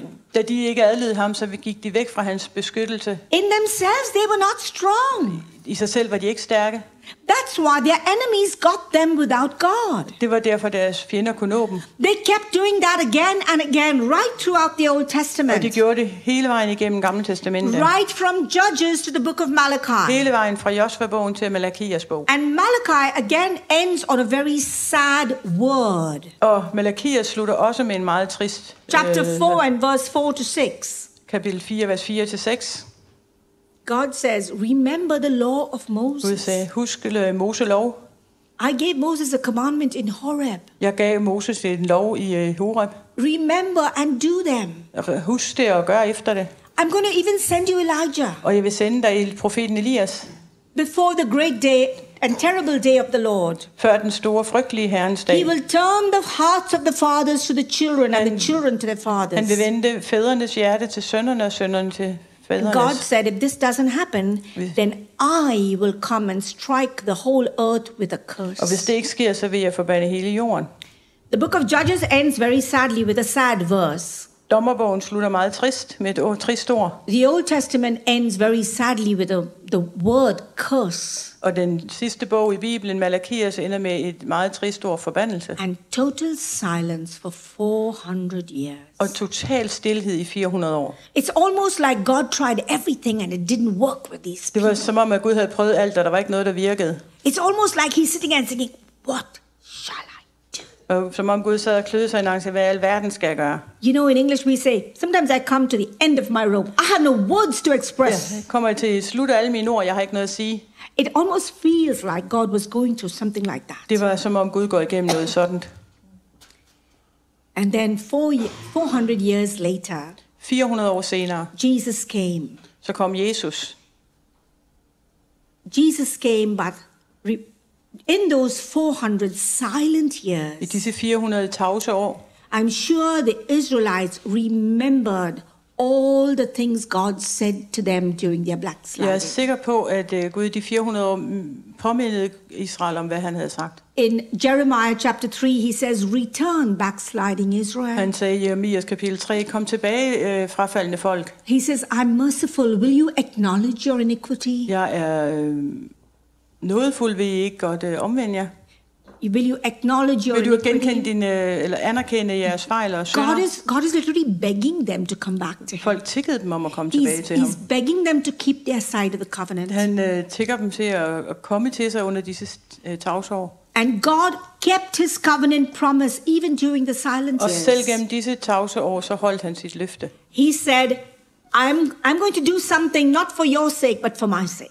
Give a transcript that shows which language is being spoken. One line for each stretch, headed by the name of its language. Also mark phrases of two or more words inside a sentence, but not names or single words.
Danish: Da de ikke adlød ham, så gik de væk fra hans beskyttelse.
English: In themselves, they were not strong.
Danish: I sig selv var de ikke stærke.
English: That's why their enemies got them without God.
Danish: Det var derfor, deres fjender kunne nå dem.
English: They kept doing that again and again, right throughout the Old Testament.
Danish: Og de gjorde det hele vejen igennem Gamle Testamente.
English: Right from Judges to the book of Malachi.
Danish: Hele vejen fra Josva-bogen til Malakias bog.
English: And Malachi again ends on a very sad word.
Danish: Og Malakias slutter også med en meget trist.
English: Chapter 4 and verse 4-6.
Danish: Kapitel 4, vers 4-6.
English: God says, remember the law of Moses.
Danish: Gud sagde, husk Moselov.
English: I gave Moses a commandment in Horeb.
Danish: Jeg gav Moses en lov i Horeb.
English: Remember and do them.
Danish: Husk det og gør efter det.
English: I'm going to even send you Elijah.
Danish: Og jeg vil sende dig profeten Elias.
English: Before the great day and terrible day of the Lord.
Danish: Før den store frygtelige Herrens dag.
English: He will turn the hearts of the fathers to the children and the children to the fathers.
Danish: Han vil vende fædrenes hjerte til sønnerne og sønnerne til fædrenes.
English: God said, if this doesn't happen, then I will come and strike the whole earth with a curse.
Danish: Og hvis det ikke sker, så vil jeg forbande hele jorden.
English: The book of Judges ends very sadly with a sad verse.
Danish: Dommerbogen slutter meget trist med et trist ord.
English: The Old Testament ends very sadly with the word curse.
Danish: Og den sidste bog i Bibelen, Malakias, ender med et meget trist ord, forbandelse.
English: And total silence for 400 years.
Danish: Og total stilhed i 400 år.
English: It's almost like God tried everything and it didn't work with these
Danish: Det
English: people.
Danish: var som om, at Gud havde prøvet alt, og der var ikke noget, der virkede.
English: It's almost like he's sitting and thinking, what shall I do?
Danish: Og som om Gud sad og kløede sig i nakken, hvad i alverden skal jeg gøre?
English: You know, in English we say, sometimes I come to the end of my rope. I have no words to express.
Danish: Jeg kommer til slut af alle mine ord, jeg har ikke noget at sige.
English: It almost feels like God was going through something like that.
Danish: Det var som om Gud går igennem noget sådan.
English: And then 400 years later,
Danish: 400 år senere,
English: Jesus came.
Danish: så kom Jesus.
English: Jesus came, but in those 400 silent
Danish: I
English: years,
Danish: disse 400 tavse år,
English: I'm sure the Israelites remembered all the things God said to them during their
Danish: jeg er
English: backsliding.
Danish: sikker på, at Gud i de 400 år påmindede Israel om, hvad han havde sagt.
English: In Jeremiah chapter 3, he says, return backsliding Israel.
Danish: Han sagde i Jeremias kapitel 3, kom tilbage frafaldende folk.
English: He says, I'm merciful. Will you acknowledge your iniquity?
Danish: Jeg er nådefuld, vil I ikke godt omvende jer?
English: Will you acknowledge your
Danish: Vil du
English: iniquity?
Danish: genkende eller anerkende jeres fejl og synder?
English: God is literally begging them to come back to him.
Danish: Folk tiggede dem om at komme tilbage til ham.
English: He's begging them to keep their side of the covenant.
Danish: Han tigger dem til at komme til sig under disse tavsår.
English: And God kept his covenant promise even during the silent
Danish: Og selv
English: years.
Danish: gennem disse tavseår, så holdt han sit løfte.
English: He said, I'm going to do something not for your sake, but for my sake.